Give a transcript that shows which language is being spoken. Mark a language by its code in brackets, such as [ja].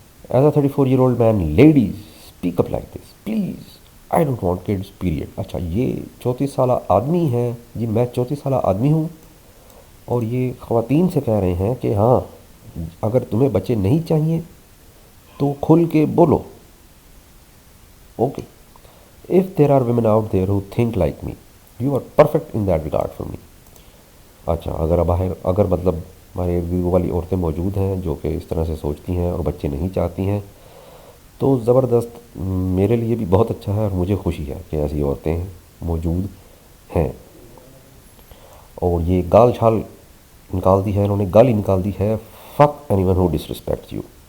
[en] As a 34-year-old man ladies speak up like this please. I don't want kids period. [ur] اچھا یہ 34 سالہ آدمی ہے جی، میں 34 سالہ آدمی ہوں اور یہ خواتین سے کہہ رہے ہیں کہ ہاں اگر تمہیں بچے نہیں چاہیے تو کھل کے بولو. Okay. [en] If there are women out there who think like me, you are perfect in that regard for me. [ur] اچھا اگر مطلب ہمارے ارد گرد والی عورتیں موجود ہیں جو کہ اس طرح سے سوچتی ہیں اور بچے نہیں چاہتی ہیں تو زبردست، میرے لیے بھی بہت اچھا ہے اور مجھے خوشی ہے کہ ایسی عورتیں موجود ہیں. اور یہ گال چھال نکال دی ہے انہوں نے، گالی نکال دی ہے، [en] fuck anyone who disrespects you.